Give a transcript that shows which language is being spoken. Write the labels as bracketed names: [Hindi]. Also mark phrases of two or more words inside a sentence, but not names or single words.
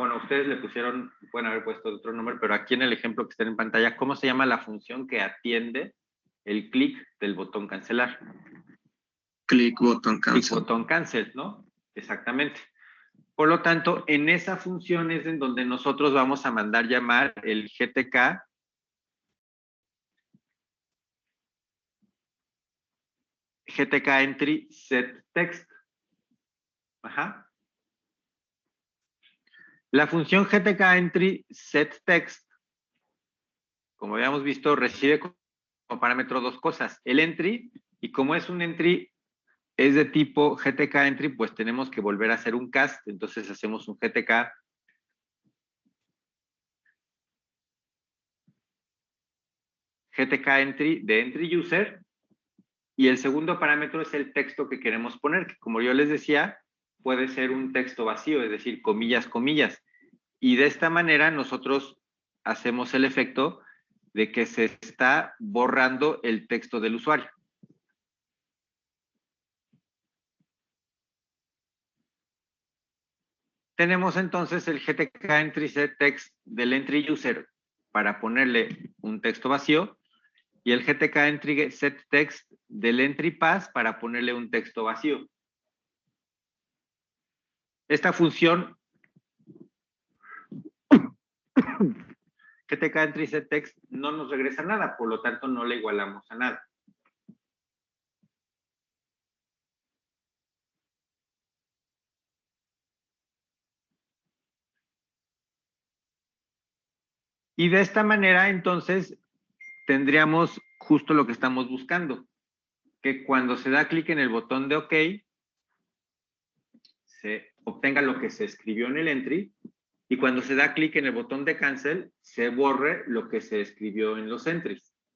[Spanish] Bueno, ustedes le pusieron, pueden haber puesto otro nombre, pero aquí en el ejemplo que está en pantalla, ¿cómo se llama la función que atiende el clic del botón cancelar? [English] Click button [Spanish] Clic cancel. botón cancel, ¿no? Exactamente. Por lo tanto, en esa función es en donde nosotros vamos a mandar llamar el GTK entry set text. Ajá. La función GTK entry set text, como habíamos visto, recibe como parámetro dos cosas. El entry, y como es un entry, es de tipo GTK entry, pues tenemos que volver a hacer un cast. Entonces hacemos un GTK GTK entry de entry user, y el segundo parámetro es el texto que queremos poner, que como yo les decía, puede ser un texto vacío, es decir, comillas, comillas. Y de esta manera nosotros hacemos el efecto de que se está borrando el texto del usuario. Tenemos entonces el GTK entry set text del entry user para ponerle un texto vacío y el GTK entry set text del entry pass para ponerle un texto vacío. Esta función GTK entry set text no nos regresa nada, por lo tanto no le igualamos a nada. Y de esta manera, entonces, tendríamos justo lo que estamos buscando, que cuando se da clic en el botón de OK, se obtenga lo que se escribió en el entry, y cuando se da clic en el botón de Cancel, se borre lo que se escribió en los entries.